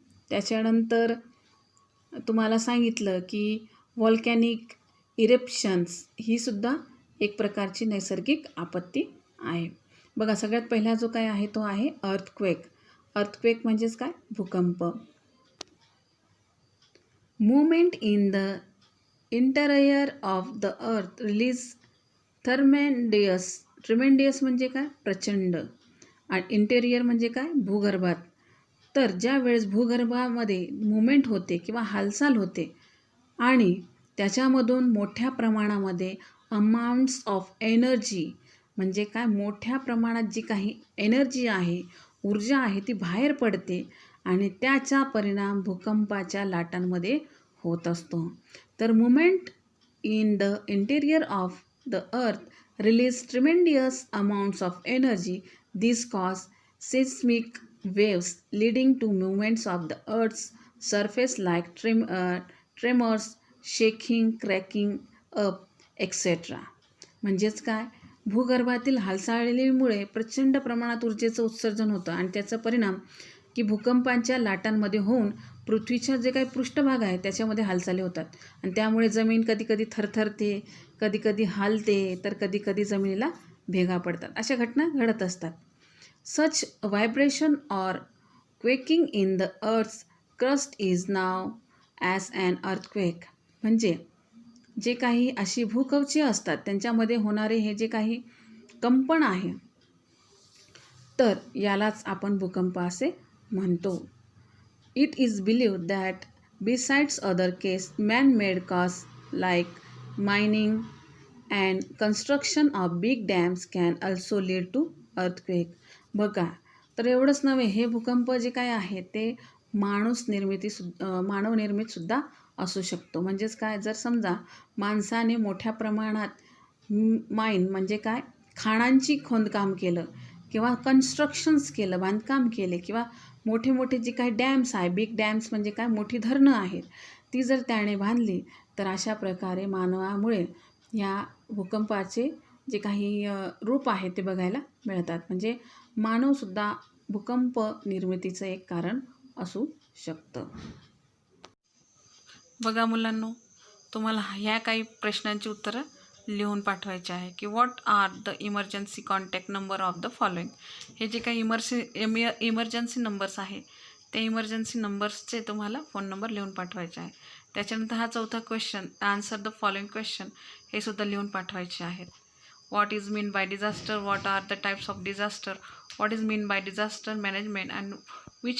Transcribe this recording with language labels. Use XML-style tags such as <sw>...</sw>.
<mr>त्याच्यानंतर तुम्हाला सांगितलं की व्हॉल्कॅनिक इरेप्शन्स, ही सुद्धा एक प्रकारची नैसर्गिक आपत्ती आहे. बघा, सगळ्यात पहिला जो काय आहे तो आहे अर्थक्वेक. अर्थक्वेक म्हणजेच काय, भूकंप.</mr> <en>Movement in the interior of the earth release tremendous.</en> <mr>Tremendous म्हणजे काय, प्रचंड. आणि इंटेरियर म्हणजे काय, भूगर्भात. तर ज्या वेळेस भूगर्भामध्ये मुवमेंट होते किंवा हालचाल होते आणि त्याच्यामधून मोठ्या प्रमाणामध्ये</mr> <en>amounts of energy,</en> <mr>म्हणजे काय, मोठ्या प्रमाणात जी काही एनर्जी आहे, ऊर्जा आहे, ती बाहेर पडते आणि त्याचा परिणाम भूकंपाच्या लाटांमध्ये होत असतो.</mr> <en>तर movement in the interior of the earth release tremendous amounts of energy. This cause seismic waves leading to movements of the Earth's surface like tremors, shaking, cracking up, etc.</en> <mr>म्हणजेच काय, भूगर्भातील हालचालीमुळे प्रचंड प्रमाणात ऊर्जेचं उत्सर्जन होतं आणि त्याचा परिणाम की भूकंपांच्या लाटांमध्ये होऊन पृथ्वीच्या जे काही पृष्ठभाग आहे त्याच्यामध्ये हालचाली होतात आणि त्यामुळे जमीन कधीकधी थरथरते, कधीकधी हालते, तर कधीकधी जमिनीला भेगा पडतात. अशा घटना घडत असतात.</mr> <en>Such vibration or quaking in the earth's crust is known as an earthquake.</en> <mr>म्हणजे जे काही अशी भूकवचे असतात त्यांच्यामध्ये होणारे हे जे काही कंपन आहे, तर यालाच आपण भूकंप असे म्हणतो.</mr> <en>It is believed that besides other case, man-made causes like mining and construction of big dams can also lead to earthquake.</en> <mr>बघा, तर एवढंच नव्हे, हे भूकंप जे काय आहे ते मानवनिर्मित सुद्धा असू शकतो. म्हणजेच काय, जर समजा माणसाने मोठ्या प्रमाणात माईन म्हणजे काय, खाणांची खोदकाम केलं किंवा कन्स्ट्रक्शन्स केलं, बांधकाम केले, किंवा मोठे मोठे जे काही डॅम्स आहे,</mr> <en>big dams</en> <mr>म्हणजे काय, मोठी धरणं आहेत, ती जर त्याने बांधली तर अशा प्रकारे मानवामुळे या भूकंपाचे जे काही रूप आहे ते बघायला मिळतात. म्हणजे मानवसुद्धा भूकंप निर्मितीचं एक कारण असू शकतं. बघा मुलांनो, तुम्हाला ह्या काही प्रश्नांची उत्तरं लिहून पाठवायचे आहे की</mr> <en>What are the emergency contact number of the following.</en> <mr>हे जे काही इमर्जन्सी नंबर्स आहे त्या इमर्जन्सी नंबर्सचे तुम्हाला फोन नंबर लिहून पाठवायचे आहे. त्याच्यानंतर हा चौथा question,</mr> <en>answer the following question,</en> <mr>हे सुद्धा लिहून पाठवायचे आहेत.</mr> <en>What is mean by disaster? What are the types of disaster? What is mean by disaster management? And which are the main components of disaster management? Okay.</en>